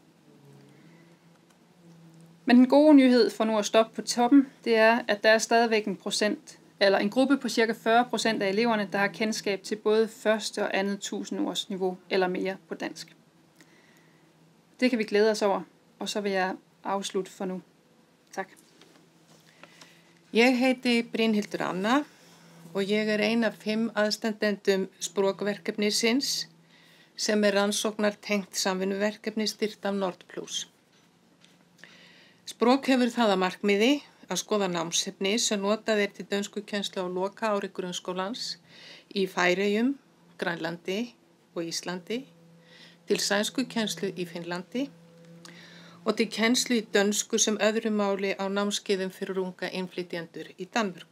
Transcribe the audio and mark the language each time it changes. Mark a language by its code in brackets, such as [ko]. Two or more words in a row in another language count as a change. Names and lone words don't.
[da] Men den gode nyhed for nu at stoppe på toppen, det er, at der er stadigvæk en gruppe på ca. 40% af eleverne, der har kendskab til både første og andet 1000 års niveau eller mere på dansk. Det kan vi glæde os over, og så vil jeg afslutte for nu. Tak. [is] Ég heiti Brynhildur Anna og ég ein af 5 aðstandendum sprogverkefnisins sem rannsóknartengt samvinnuverkefni styrkt af Nordplus. Sprog hefur það að markmiði að skoða námsefni sem notað til dönskukennslu á lokaári grunnskólans í Færeyjum, Grænlandi og Íslandi, til sænskukennslu í Finnlandi og til kennslu í dönsku sem öðru máli á námskeiðum fyrir unga innflytjendur í Danmörku.